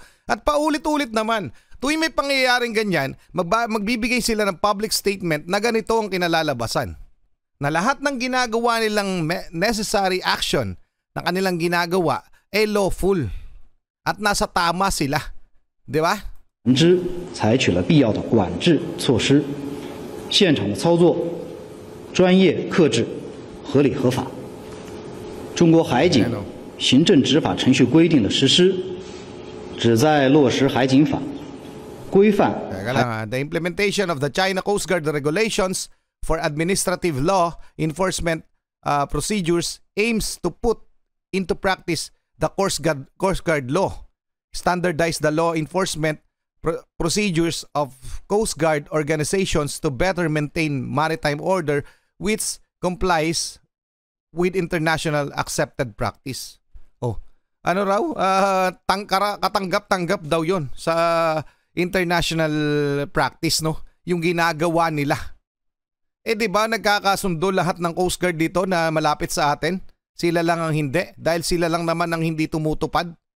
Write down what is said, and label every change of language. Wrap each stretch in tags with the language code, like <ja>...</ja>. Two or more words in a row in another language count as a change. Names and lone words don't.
<tl>At paulit-ulit naman, tuwing may pangyayaring ganyan, magbibigay sila ng</tl> <en>public statement</en> <tl>na ganito ang kinalalabasan. Na lahat ng ginagawa nilang</tl> <en>necessary action</en> <tl>na kanilang ginagawa ay lawful. At nasa tama sila. Di ba?</tl> <zh>采取了必要的管制措施，现场的操作专业、克制、合理、合法。中国海警行政执法程序规定的实施，旨在落实海警法规范</zh> <tl>Teka lang ha.</tl> <en>The implementation of the China Coast Guard regulations for administrative law enforcement procedures aims to put into practice the Coast Guard law, standardize the law enforcement procedures of Coast Guard organizations to better maintain maritime order which complies with international accepted practice.</en> <tl>Oh, ano raw? Katanggap-tanggap daw yon sa international practice, no? Yung ginagawa nila. Di ba nagkakasundo lahat ng Coast Guard dito na malapit sa atin? Sila lang ang hindi dahil sila lang naman ang hindi tumutupad.</tl>